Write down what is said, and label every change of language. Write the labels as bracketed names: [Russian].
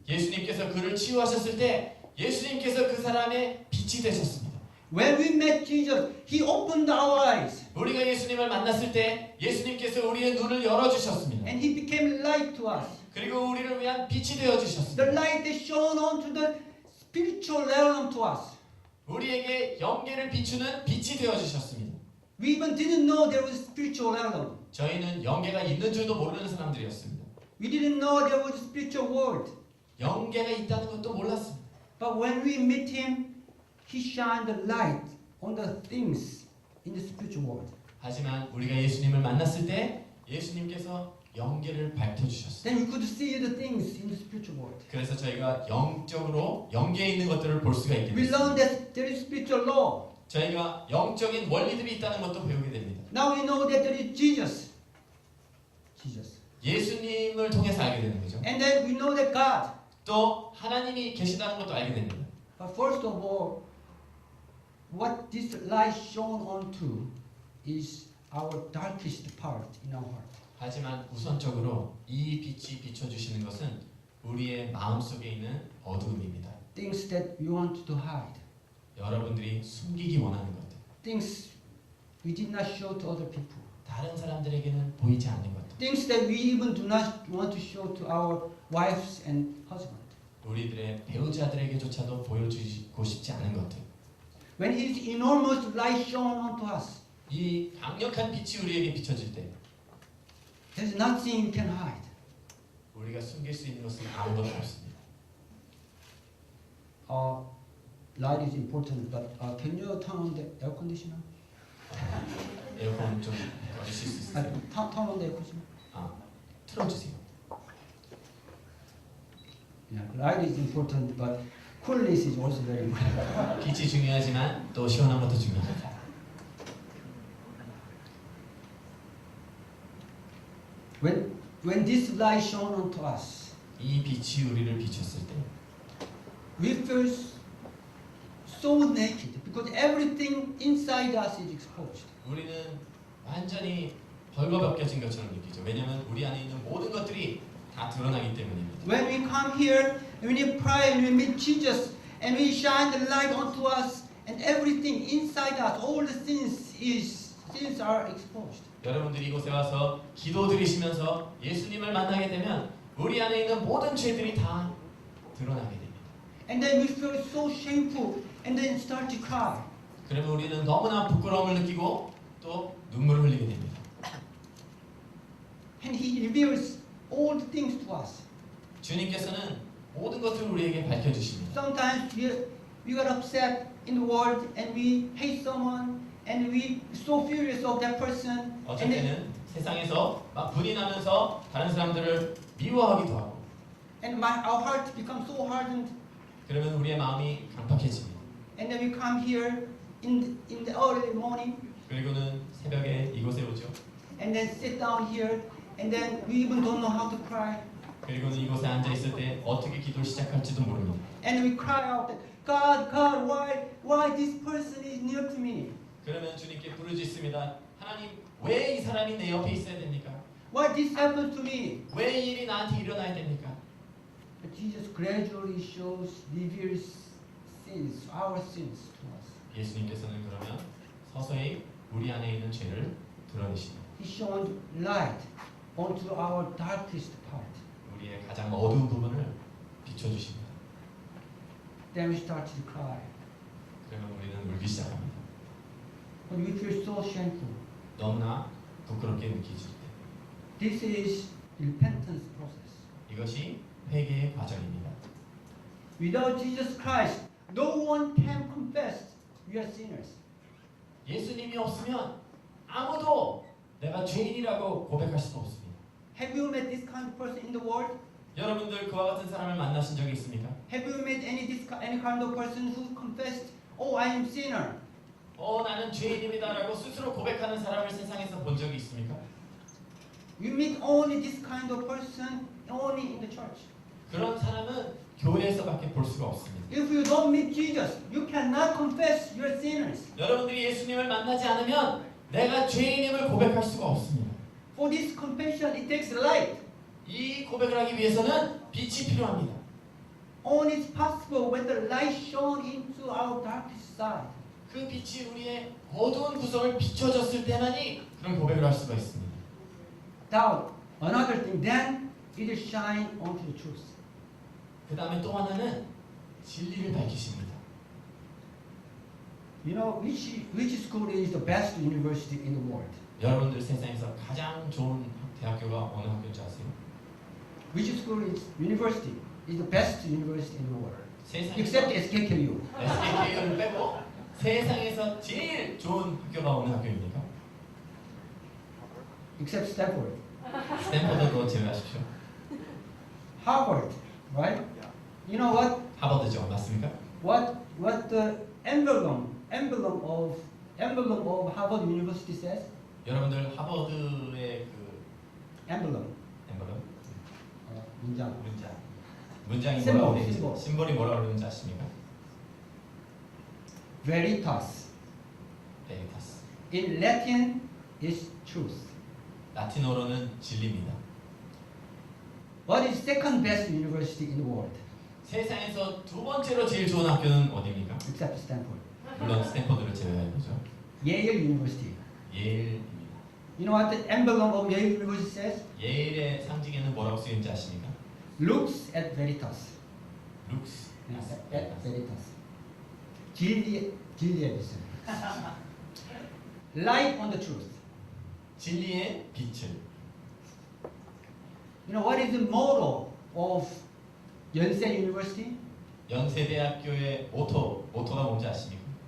[Korean] 예수님께서 그를 치유하셨을 때 예수님께서 그 사람의 빛이 되셨습니다. [English] When we met Jesus, he opened our eyes. [Korean] 우리가 예수님을 만났을 때 예수님께서 우리의 눈을 열어주셨습니다. [English] And he became light to us. [Korean] 그리고 우리를 위한 빛이 되어주셨습니다. [English] The light that shone onto the spiritual realm to us. [Korean] 우리에게 영계를 비추는 빛이 되어주셨습니다. [English] We even didn't know there was a spiritual realm. [Korean] 저희는 영계가 있는 줄도 모르는 사람들이었습니다. [English] We didn't know there was a spiritual world. [Korean] 영계가 있다는 것도 몰랐습니다. [English] But when we meet him, he shined the light on the things in the spiritual world. [Korean] 하지만 우리가 예수님을 만났을 때 예수님께서 영계를 밝혀주셨습니다. [English] Then we could see the things in the spiritual world. [Korean] 그래서 저희가 영적으로 영계에 있는 것들을 볼 수가 있게 [English] We learned [Korean] 됐습니다. [English] that there is spiritual law. [Korean] 저희가 영적인 원리들이 있다는 것도 배우게 됩니다. [English] Now we know that there is Jesus. Jesus. [Korean] 예수님을 통해서 알게 되는 거죠. [English] And then we know that God. [Korean] 또 하나님이 계시다는 것도 알게 됩니다. [English] But first of all, what this light shone onto is our darkest part in our heart. [Korean] 하지만 우선적으로 이 빛이 비춰주시는 것은 우리의 마음속에 있는 어두움입니다. [English] Things that we want to hide. [Korean] 여러분들이 숨기기 원하는 것들, [English] Things we did not show to other people. [Korean] 다른 사람들에게는 보이지 않는 것들, [English] Things that we even do not want to show to our wives and husbands. [Korean] 우리들의 배우자들에게조차도 보여주고 싶지 않은 것들. [English] When His enormous light shone onto us, [Korean] 이 강력한 빛이 우리에게 비춰질 때 [English] there's nothing you can hide. [Korean] 우리가 숨길 수 있는 것은 아무것도 없습니다. [English] Light is important, but can you turn on the air conditioner? [Korean] 에어컨 좀 꺼주실 수 있어요? [English] Turn on the air conditioner. [Korean] 틀어주세요. [English] Yeah, light is important, but coolness is also very important. [Korean] 빛이 중요하지만 또 시원한 것도 중요합니다. [English] When this light shone onto us, [Korean] 이 빛이 우리를 비췄을 때 [English] we feel so naked because everything inside us is exposed. [Korean] 우리는 완전히 벌거벗겨진 것처럼 느끼죠. 왜냐하면 우리 안에 있는 모든 것들이 다 드러나기 때문입니다. [English] When we come here and when we pray and we meet Jesus and we shine the light onto us and everything inside us, all the sins are exposed. [Korean] 여러분들이 이곳에 와서 기도 드리시면서 예수님을 만나게 되면 우리 안에 있는 모든 죄들이 다 드러나게 됩니다. [English] And then we feel so shameful and then start to cry. [Korean] 그러면 우리는 너무나 부끄러움을 느끼고 또 눈물을 흘리게 됩니다. [English] And He reveals all the things to us. [Korean] 주님께서는 모든 것들을 우리에게 밝혀주십니다. [English] Sometimes we got upset in the world and we hate someone and we so furious of that person. [Korean] 어쩔 때는 세상에서 막 분이 나면서 다른 사람들을 미워하기도 하고 [English] And our heart becomes so hardened. [Korean] 그러면 우리의 마음이 강팍해집니다. [English] And then we come here in the early morning [Korean] 그리고는 새벽에 이곳에 오죠. [English] and then sit down here and then we even don't know how to cry. [Korean] 그리고는 이곳에 앉아 있을 때 어떻게 기도를 시작할지도 모릅니다. [English] And we cry out that God, why this person is near to me? [Korean] 그러면 주님께 부르짖습니다. 하나님, 왜 이 사람이 내 옆에 있어야 됩니까? [English] Why this happened to me? [Korean] 왜 이 일이 나한테 일어나야 됩니까? [English] But Jesus gradually reveals sins, our sins to us. [Korean] 예수님께서는 그러면 서서히 우리 안에 있는 죄를 드러내십니다. [English] He shone light onto our darkest part. [Korean] 우리의 가장 어두운 부분을 비춰주십니다. [English] Then we start to cry. [Korean] 그러면 우리는 울기 시작합니다. [English] But we feel so shameful. [Korean] 너무나 부끄럽게 느끼실 때. [English] This is repentance process. [Korean] 이것이 회개의 과정입니다. [English] Without Jesus Christ, no one can confess we are sinners. [Korean] 예수님이 없으면 아무도 내가 죄인이라고 고백할 수가 없습니다. [English] Have you met this kind of person in the world? [Korean] 여러분들 그와 같은 사람을 만나신 적이 있습니까? [English] Have you met any kind of person who confessed, "Oh, I am sinner"? [Korean] 나는 죄인입니다라고 스스로 고백하는 사람을 세상에서 본 적이 있습니까? [English] You meet only this kind of person only in the church. [Korean] 그런 사람은 교회에서밖에 볼 수가 없습니다. [English] If you don't meet Jesus, you cannot confess you are sinners. [Korean] 여러분들이 예수님을 만나지 않으면 내가 죄인임을 고백할 수가 없습니다. [English] For this confession, it takes light. [Korean] 이 고백을 하기 위해서는 빛이 필요합니다. [English] Only it's possible when the light shone into our darkest side. [Korean] 그 빛이 우리의 어두운 구석을 비춰줬을 때만이 그런 고백을 할 수가 있습니다. [English] Now, another thing, then it will shine onto the truth. [Korean] 그 다음에 또 하나는 진리를 밝히십니다. [English] You know, which school is the best university in the world? [Korean] 여러분들 세상에서 가장 좋은 대학교가 어느 학교인지 아세요? [English] Which school is university is the best university in the world? [Korean] 세상에서 [English] Except SKKU. [Korean] SKKU를 빼고 세상에서 제일 좋은 학교가 어느 학교입니까? [English] Except Stanford. [Korean] 스탠퍼드도 제외하십시오. [English] Harvard, right? You know what? [Korean] 하버드죠, 맞습니까? [English] What the emblem of Harvard University says? [Korean] 여러분들 하버드의 그 [English] Emblem. [Korean] 엠블럼 문장. 문장이 심볼, 뭐라고 되는지 심볼. 심볼이 뭐라고 그러는지 아십니까? [Latin] Veritas. [Korean] 베리타스. [English] In Latin, is truth. [Korean] 라틴어로는 진리입니다. [English] What is second best university in the world? [Korean] 세상에서 두 번째로 제일 좋은 학교는 어디입니까? [English] Except Stanford. [Korean] 물론 스탠퍼드를 제외한 거죠. [English] Yale University. [Korean] 예일입니다. [English] You know what the emblem of Yale University says? [Korean] 예일의 상징에는 뭐라고 쓰이는지 아십니까? [Latin] Looks at veritas. [Korean] 룩스. [Latin] at veritas. [Korean] 진리에 있어요. [English] Light on the truth. [Korean] 진리의 빛을. [English] You know what is the motto of Yonsei University? [Korean] 연세대학교의 모토가 뭔지 아십니까?